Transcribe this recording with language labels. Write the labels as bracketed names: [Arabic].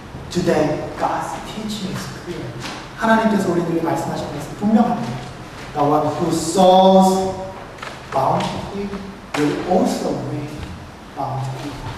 [English] Today, God's teaching is clear. [Korean] 하나님께서 우리들에게 말씀하신 것은 분명합니다. [English] The one who sows bountifully will also reap bountifully.